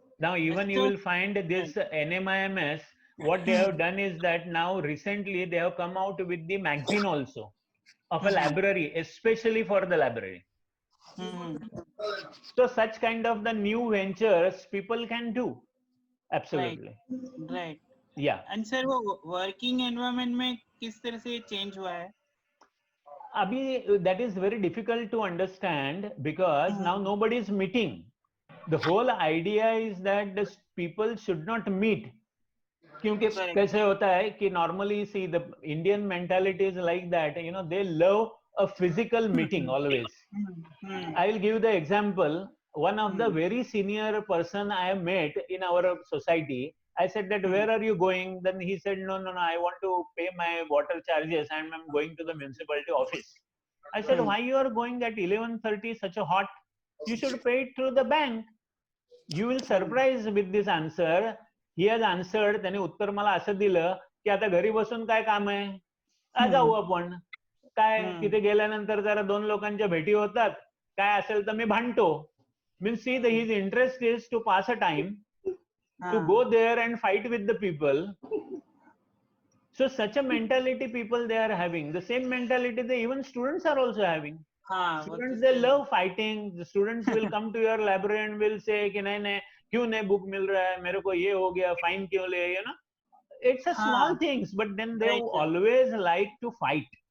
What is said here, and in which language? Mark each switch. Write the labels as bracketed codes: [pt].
[en] Now even you will find this NMIMS, what they have done is that now recently they have come out with the magazine also of a library, especially for the library. So such kind of the new ventures people can do. Absolutely. Right. Yeah. [hi] And sir, वो working environment में किस तरह से change हुआ है? [en] Abhi, that is very difficult to understand because now nobody is meeting. The whole idea is that the people should not meet. [hi] क्योंकि कैसे होता है कि [en] normally see the Indian mentality is like that, they love a physical meeting always. I will give the example. One of the very senior person I have met in our society, I said that where are you going? Then he said, no, I want to pay my water charges and I'm going to the municipality office. I said, why you are going at 11:30, such a hot? You should pay it through the bank. You will surprise with this answer. He has answered, [mr] त्याने उत्तर मला असं दिलं की आता घरी बसून काय काम आहे, जाऊ आपण काय, तिथे गेल्यानंतर जरा दोन लोकांच्या भेटी होतात, काय असेल तर मी भांडतो. [en] Means see, his interest is to pass a time, to go there and fight with the people. So such a mentality people they are having. The same mentality even students are also having. Students, they love fighting. The students will come to your library and will say [hi] कि नहीं क्यों नहीं book मिल रहा है, मेरे को ये हो गया, fine क्यों ले, [en] It's a small things, but then they always like to fight.